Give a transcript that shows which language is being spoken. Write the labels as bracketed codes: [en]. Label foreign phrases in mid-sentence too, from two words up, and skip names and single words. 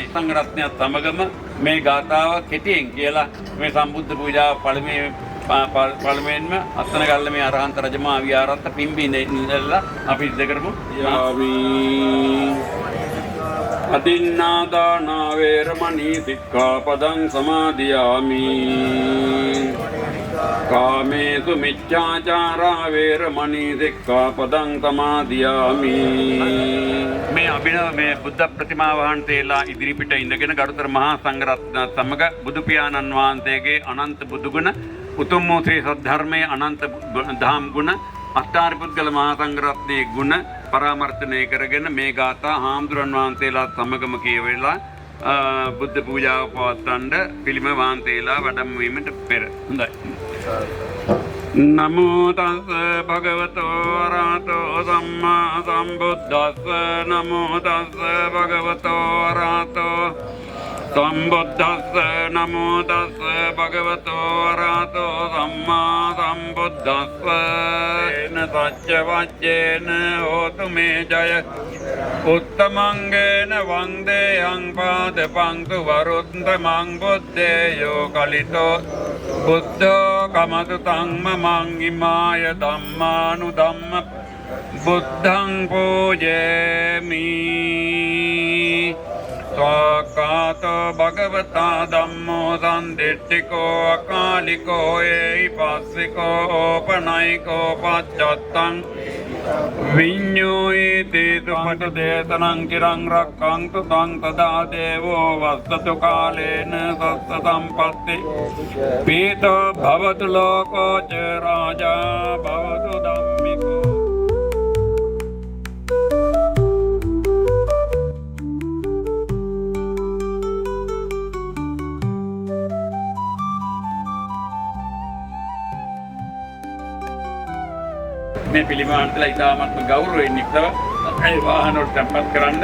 [si] සංඝරත්නයත් සමගම මේ ගාථාව කෙටියෙන් කියලා මේ සම්බුද්ධ පූජාව පළමුවෙන්ම අත්තනගල්ල මේ අරහන්ත රජමහා විහාරස්ත පිම්බිනේ ඉඳලා අපි සිද්ධ කරමු. [pi] අදින්නාදානා වේරමණී සික්ඛාපදං සමාදියාමි. කාමේසු මිච්ඡාචාරා වේරමණී සික්ඛාපදං සමාදියාමි. [si] මේ අභිනව මේ බුද්ධ ප්‍රතිමා වහන්සේලා ඉදිරිපිට ඉඳගෙන ගරුතර මහා සංඝරත්න සමග බුදු පියාණන් වහන්සේගේ අනන්ත බුදුගුණ උතුම් වූ ශ්‍රී සද්ධර්මයේ අනන්ත දහම් ගුණ අෂ්ටාරි පුද්ගල මහා සංඝරත්නයේ ගුණ පරාමර්ශනය කරගෙන මේ ගාථා හාමුදුරන් වහන්සේලා සමගම කියවෙලා බුද්ධ පූජාව පවත්වන්න පිළිම වහන්සේලා වැඩම වීමට පෙර. [pi] හොඳයි. නමෝ තස් භගවතෝ අරහතෝ සම්මා සම්බුද්දස්ස. නමෝ තස් භගවතෝ අරහතෝ සම්බුද්දස්ස. නමෝ තස් භගවතෝ අරහතෝ සම්මා සම්බුද්දස්ස. එන සච්ච වච්චේන හෝතු මේ ජය උත්තමංගේන වන්දේයං පාද පංතු වරුත්තමං බුද්දේයෝ කලිතෝ බුද්ධෝ කමතු තං මං ඉමාය ධම්මානුධම්ම බුද්ධං පූජේමි. ස්වාකාතෝ භගවතා ධම්මෝ සම්දිට්ඨිකෝ අකාලිකෝ ඒහිපස්සිකෝ ඕපනයිකෝ පච්චත්තං විඤ්ඤෝයිති සුපට දේශනං චිරං රක්ඛන්තු තං තදා දේවෝ වස්සතු කාලේන සස්ස සම්පත්ති පීතෝ භවතු ලෝකෝ ච රාජා භවතු ධම්මිකෝ. [si] මේ පිළිමාන්තලා ඉතාමත්ම ගෞරවයෙන් යුක්තව ඒ වාහනවලට තැන්පත් කරන්න